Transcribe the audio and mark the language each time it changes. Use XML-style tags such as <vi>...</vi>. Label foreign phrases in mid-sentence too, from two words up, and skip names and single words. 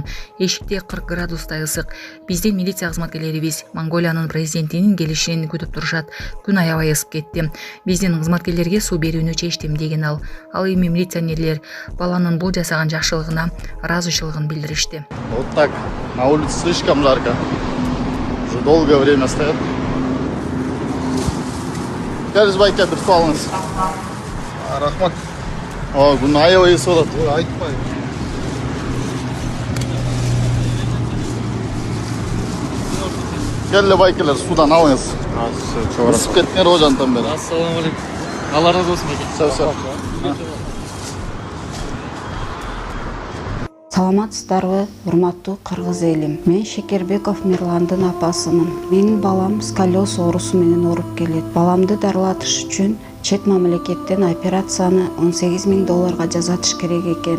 <ky>Эшикте 40 градустай ысык. Биздин милиция кызматкерлерибиз Монголиянын президентинин келишин күтүп турушат. Күн аябай ысып кетти. Биздин кызматкерлерге суу берүүнү чечтим деген ал. Ал эми милиционерлер баланын бул жасаган жакшылыгына ыраазычылыгын билдиришти.</ky> <ru>Вот так, на улице слишком</ru> <ky>жарко.</ky> <ru>Уже долгое время стоят. Переживайте,</ru> <kk>бір су алыңыз. Рахмат.</kk> <ky>Күн аябай ысып жатат. Айтпай.</ky> <kk>Келді байкелер, судан алыңыз. Ысып кеттіңер ғой жантан бері. Ассалаумағалейкум. Алла разы болсын бәке. Сау.</kk> <ky>Саламатсыздарбы, урматтуу кыргыз элим. Мен Шекербеков Мирландын апасымын. Менин балам сколиоз оорусу менен ооруп келет. Баламды дарылатыш үчүн чет мамлекеттен операцияны $18,000 жасатыш керек экен.</ky>